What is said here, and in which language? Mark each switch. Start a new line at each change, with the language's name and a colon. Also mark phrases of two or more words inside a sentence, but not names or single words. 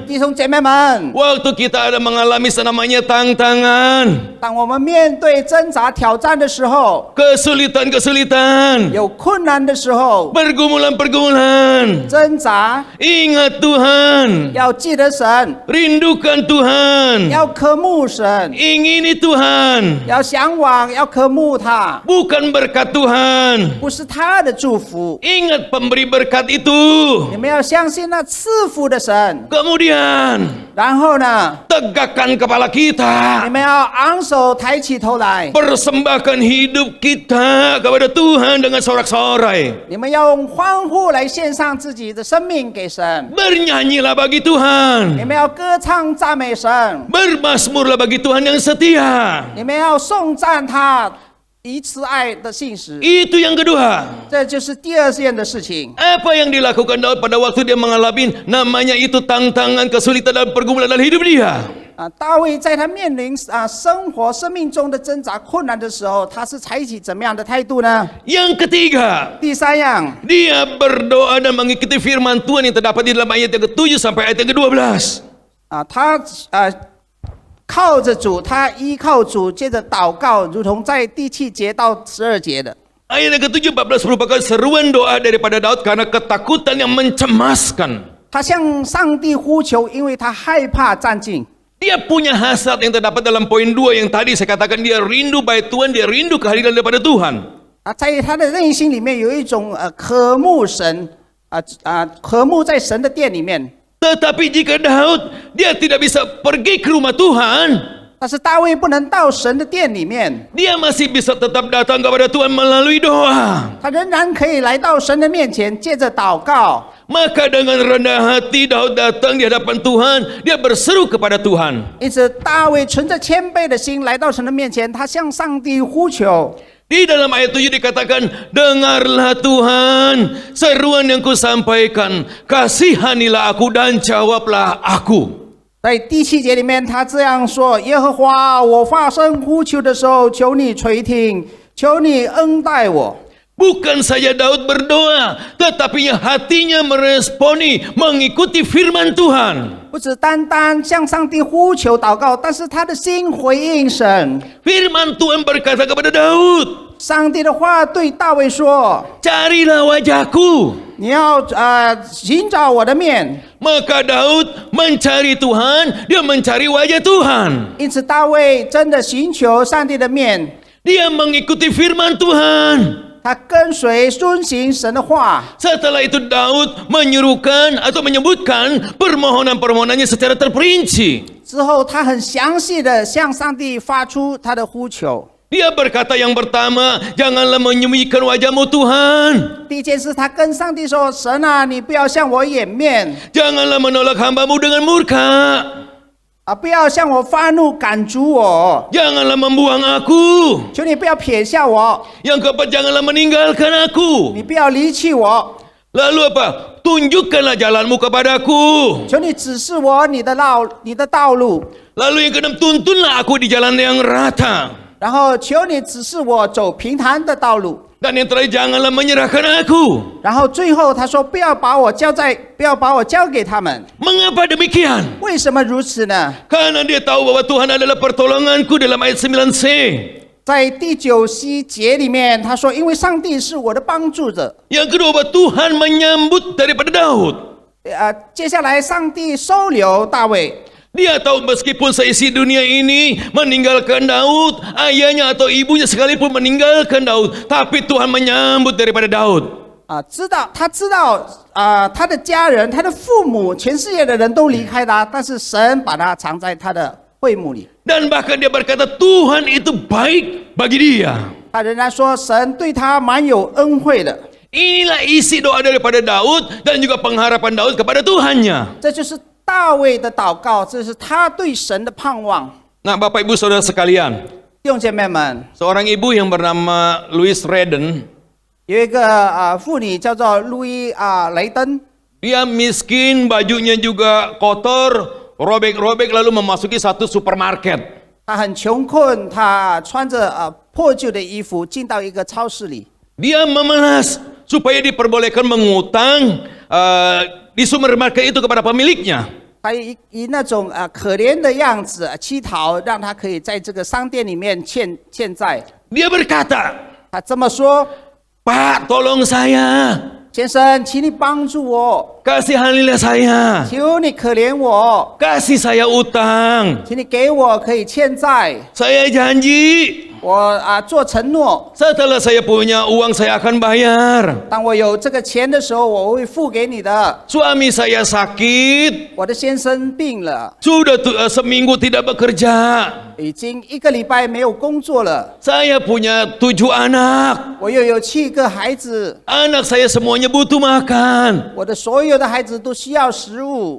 Chinese: 弟兄姐妹们，
Indonesian: waktu kita ada mengalami namanya tantangan,
Chinese: 当我们面对挣扎挑战的时候，
Indonesian: kesulitan-kesulitan,
Chinese: 有困难的时候，
Indonesian: pergumulan-pergumulan,
Chinese: 挣扎
Indonesian: ingat Tuhan,
Chinese: 要记得神，
Indonesian: rindukan Tuhan,
Chinese: 要渴慕神，
Indonesian: ingini Tuhan,
Chinese: 要向往，要渴慕他，
Indonesian: bukan berkat Tuhan.
Chinese: 不是他的祝福。
Indonesian: Ingat pemberi berkat itu.
Chinese: 你们要相信那赐福的神。
Indonesian: Kemudian
Chinese: 然后呢，
Indonesian: tegakkan kepala
Chinese: 你
Indonesian: kita,
Chinese: 们要昂首抬起头来，
Indonesian: persembahkan hidup kita kepada Tuhan dengan sorak-sorai.
Chinese: 你们要用欢呼来献上自己的生命给神，
Indonesian: Bernyanyilah bagi
Chinese: 你
Indonesian: Tuhan,
Chinese: 们要歌唱赞美神，
Indonesian: bermasmurlah bagi Tuhan yang setia.
Chinese: 你们要颂赞他以慈爱的信实。
Indonesian: Itu yang kedua.
Chinese: 这就是第2件的事情。
Indonesian: Apa yang dilakukan Daud pada waktu dia mengalami namanya itu tantangan, kesulitan dan pergumulan dalam hidup dia?
Chinese: 大卫在他面临生命中的挣扎困难的时候，他是采取怎么样的态度呢？
Indonesian: Yang ketiga,
Chinese: 第3样，
Indonesian: dia berdoa dan mengikuti firman Tuhan yang terdapat di dalam ayat yang ke-7 sampai ayat yang ke-12.
Chinese: 他靠着主，他依靠主，接着祷告，如同在第7节到12节的。
Indonesian: Ayat yang ke-7 14 merupakan seruan doa daripada Daud karena ketakutan yang mencemaskan.
Chinese: 他向上帝呼求，因为他害怕战境。
Indonesian: Dia punya hasrat yang terdapat dalam poin 2 yang tadi saya katakan, dia rindu bait Tuhan, dia rindu kehadiran daripada Tuhan.
Chinese: 在他的内心里面有一种渴慕神，渴慕在神的殿里面。
Indonesian: Tetapi jika Daud dia tidak bisa pergi ke rumah Tuhan,
Chinese: 但是大卫不能到神的殿里面，
Indonesian: dia masih bisa tetap datang kepada Tuhan melalui doa.
Chinese: 他仍然可以来到神的面前，借着祷告。
Indonesian: Maka dengan rendah hati Daud datang di hadapan Tuhan, dia berseru kepada Tuhan.
Chinese: 因此，大卫存着谦卑的心来到神的面前，他向上帝呼求。
Indonesian: Di dalam ayat 7 dikatakan, dengarlah Tuhan seruan yang kusampaikan, kasihanilah aku dan jawablah aku.
Chinese: 在第7节里面，他这样说：“耶和华，我发声呼求的时候，求你垂听，求你恩待我。”
Indonesian: Bukan saja Daud berdoa, tetapi hatinya meresponi, mengikuti firman Tuhan.
Chinese: 不只单单向上帝呼求祷告，但是他的心回应神。
Indonesian: Firman Tuhan berkata kepada Daud,
Chinese: 上帝的话对大卫说
Indonesian: carilah wajahku.
Chinese: 你要寻找我的面。
Indonesian: Maka Daud mencari Tuhan, dia mencari wajah Tuhan.
Chinese: 因此，大卫真的寻求上帝的面，
Indonesian: Dia mengikuti firman Tuhan.
Chinese: 他跟随遵行神的话。
Indonesian: Setelah itu Daud menyuruhkan atau menyebutkan permohonan-permohonannya secara terperinci.
Chinese: 之后，他很详细的向上帝发出他的呼求。
Indonesian: Dia berkata yang pertama, janganlah menyembunyikan wajahmu Tuhan.
Chinese: 第一件事，他跟上帝说：“神啊，你不要向我掩面，
Indonesian: Janganlah menolak hamba-Mu dengan murka.
Chinese: 不要向我发怒赶逐我，
Indonesian: Janganlah membuang aku.
Chinese: 求你不要撇下我，
Indonesian: Yang keempat, janganlah meninggalkan aku.
Chinese: 你不要离弃我，
Indonesian: Lalu apa? Tunjukkanlah jalanmu kepadaku.
Chinese: 求你指示我你的道路，
Indonesian: Lalu yang keenam, tuntunlah aku di jalan yang rata.
Chinese: 然后求你指示我走平坦的道路。”
Indonesian: Dan yang terakhir, janganlah menyerahkan aku.
Chinese: 然后最后他说：“不要把我交给他们。
Indonesian: Mengapa demikian?
Chinese: 为什么如此呢？
Indonesian: Karena dia tahu bahwa Tuhan adalah pertolonganku dalam ayat 9c.
Chinese: 在第9C节里面，他说：“因为上帝是我的帮助者。
Indonesian: Yang kedua, bahwa Tuhan menyambut daripada Daud. ”
Chinese: 接下来上帝收留大卫。
Indonesian: Dia tahu meskipun seisi dunia ini meninggalkan Daud, ayahnya atau ibunya sekalipun meninggalkan Daud, tapi Tuhan menyambut daripada Daud.
Chinese: 他知道他的家人、他的父母、全世界的人都离开他，但是神把他藏在他的会幕里。
Indonesian: Dan bahkan dia berkata Tuhan itu baik bagi dia.
Chinese: 他仍然说神对他蛮有恩惠的。
Indonesian: Inilah isi doa daripada Daud dan juga pengharapan Daud kepada Tuhannya.
Chinese: 这就是大卫的祷告，这是他对神的盼望。
Indonesian: Nah, Bapak Ibu Saudara sekalian,
Chinese: 弟兄姐妹们，
Indonesian: seorang ibu yang bernama Louise Redden,
Chinese: 有一个妇女叫做路易雷登，
Indonesian: dia miskin, bajunya juga kotor, robek-robek lalu memasuki satu supermarket.
Chinese: 她很穷困，她穿着破旧的衣服进到一个超市里。
Indonesian: Dia memelas supaya diperbolehkan mengutang di supermarket itu kepada pemiliknya.
Chinese: 她以那种可怜的样子乞讨，让她可以在这个商店里面欠债。
Indonesian: Dia berkata,
Chinese: 她这么说
Indonesian: Pak, tolong saya,
Chinese: 先生，请你帮助我，
Indonesian: kasihanilah saya,
Chinese: 求你可怜我，
Indonesian: kasih saya utang.
Chinese: 请你给我可以欠债。
Indonesian: Saya janji,
Chinese: 我做承诺，
Indonesian: setelah saya punya uang saya akan bayar.
Chinese: 当我有这个钱的时候，我会付给你的。
Indonesian: Suami saya sakit,
Chinese: 我的先生病了，
Indonesian: sudah seminggu tidak bekerja.
Chinese: 已经1个礼拜没有工作了。
Indonesian: Saya punya 7 anak.
Chinese: 我又有7个孩子，
Indonesian: Anak saya semuanya butuh makan.
Chinese: 我的所有的孩子都需要食物。